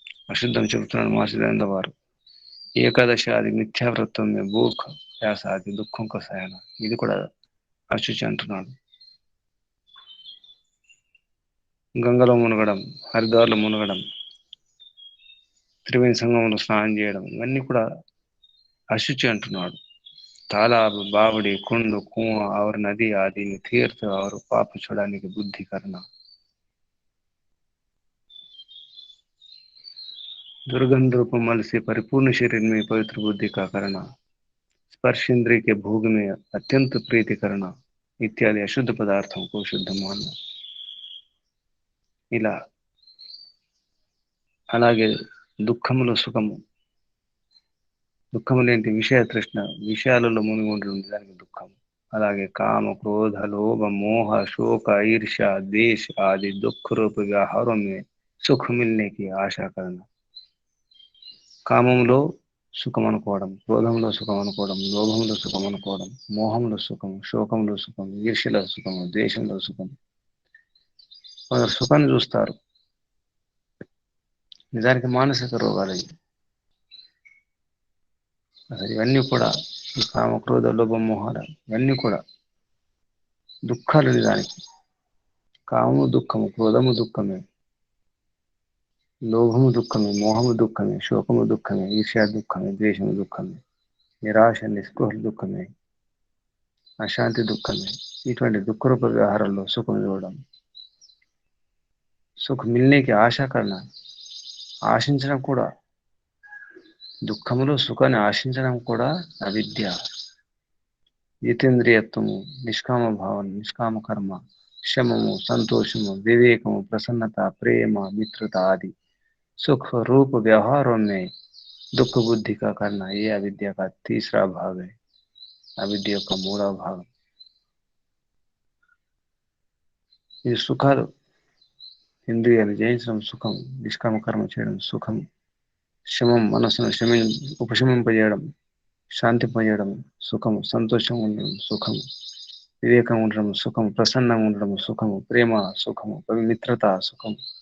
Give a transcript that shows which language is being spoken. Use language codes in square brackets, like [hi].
[te] అశుద్ధం చెబుతున్నాడు మహర్షి దయానంద వారు. [hi] ఏకాదశి ఆది మిథ్యావ్రతం భూఖ ప్యాస ఆది దుఃఖం కసాయన, [te] ఇది కూడా అశుచి అంటున్నాడు. గంగలో మునగడం, హరిద్వార్లో మునగడం, త్రివేణి సంగమంలో స్నానం చేయడం, ఇవన్నీ కూడా అశుచి అంటున్నాడు. [hi] तालाब, बावड़ी, कुंड, कुआं और नदी आदि में तीर्थ और पाप छुड़ाने की बुद्धि करना. दुर्गंध रूप मल से परिपूर्ण शरीर में पवित्र बुद्धि का करना, स्पर्श इंद्रिय के भोग में अत्यंत प्रीति करना इत्यादि अशुद्ध पदार्थों को शुद्ध मानना. [te] ఇలా అలాగే దుఃఖములో సుఖము, దుఃఖములేంటి, విషయ తృష్ణ, విషయాలలో మునిగి ఉండడం దానికి దుఃఖం. [hi] అలాగే काम, क्रोध, लोभ, मोह, शोक, ईर्ष्या, द्वेष आदि दुख रूप व्यवहारों में सुख मिलने की आशा करना. [te] కామంలో సుఖం అనుకోవడం, క్రోధంలో సుఖం అనుకోవడం, లోభంలో సుఖం అనుకోవడం, మోహంలో సుఖం, శోకంలో సుఖం, ఈర్ష్యలో సుఖం, ద్వేషంలో సుఖం. కొందరు సుఖాన్ని చూస్తారు, నిజానికి మానసిక రోగాలు అసలు ఇవన్నీ కూడా ఈ కామ, క్రోధ, లోభ, మోహాలు ఇవన్నీ కూడా దుఃఖాలు. నిజానికి కామము దుఃఖము, క్రోధము దుఃఖమే, లోభము దుఃఖమే, మోహము దుఃఖమే, శోకము దుఃఖమే, ఈర్ష్య దుఃఖమే, ద్వేషము దుఃఖమే, నిరాశ నిస్పృహలు దుఃఖమే, అశాంతి దుఃఖమే. ఇటువంటి దుఃఖరూప వ్యవహారాల్లో సుఖం చూడడం, సుఖ మిల్నేకి ఆశాకరణ, ఆశించడం కూడా, దుఃఖములో సుఖాన్ని ఆశించడం కూడా అవిద్య. జితేంద్రియత్వము, నిష్కామ భావన, నిష్కామ కర్మ, శమము, సంతోషము, వివేకము, ప్రసన్నత, ప్రేమ, మిత్రత ఆది [hi] सुख रूप व्यवहारों में दुख बुद्धि का करना, ये अविद्या का तीसरा भाग है, अविद्या का मूला भाग। [te] ये సుఖాలు ఇంద్రియాలు జయించడం సుఖం, నిష్కామ కర్మ చేయడం సుఖం, శమం మనసును ఉపశమింపజేయడం, శాంతింపజేయడం సుఖం, సంతోషంగా ఉండడం సుఖం, వివేకం ఉండడం సుఖం, ప్రసన్నంగా ఉండడం సుఖము, ప్రేమ సుఖము, మిత్రత సుఖం.